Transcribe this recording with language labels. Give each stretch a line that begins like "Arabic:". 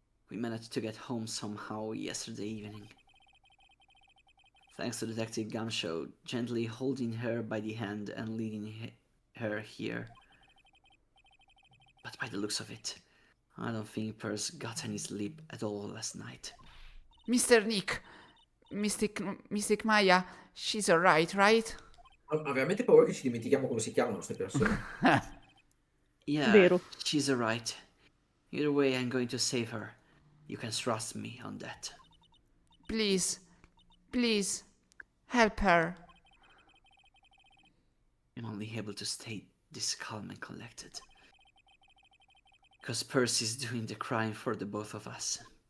English: We managed to get home somehow yesterday evening. Thanks to Detective Gumshoe gently holding her by the hand and leading her here. But by the looks of it, I don't think Pearls got any sleep at all last night. Mr. Nick, Mystic Maya, she's alright, right?
Italian: Ho veramente paura che ci dimentichiamo come si chiamano queste persone.
English: Yeah,
Italian: Vero.
English: she's alright. Either way, I'm going to save her. You can trust me on that. Please, please, help her. I'm only able to stay this calm and collected. Because Percy's doing the crime for the both of us.